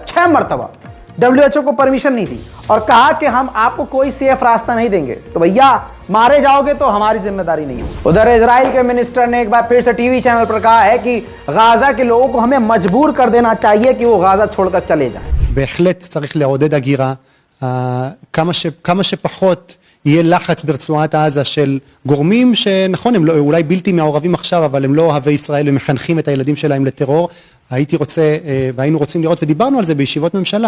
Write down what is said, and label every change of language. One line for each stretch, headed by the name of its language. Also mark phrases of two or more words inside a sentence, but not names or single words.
Hindi: 6 मरतबा WHO को परमिशन नहीं दी और कहा कि हम आपको कोई सेफ रास्ता नहीं देंगे, तो भैया मारे जाओगे तो हमारी जिम्मेदारी नहीं है। उधर इजराइल के मिनिस्टर ने एक बार फिर से टीवी चैनल पर कहा है कि गाजा के लोगों को हमें मजबूर कर देना चाहिए कि वो गाजा छोड़कर चले जाएं।
Hebrew: בהחלט צריך לעודד הגירה, כמה שפחות יהיה לחץ ברצועת עזה של גורמים שנכון, הם לא, אולי בלתי מעורבים עכשיו, אבל הם לא אוהבי ישראל ומחנכים את הילדים שלהם לטרור. הייתי רוצה, והיינו רוצים לראות, ודיברנו על זה בישיבות ממשלה.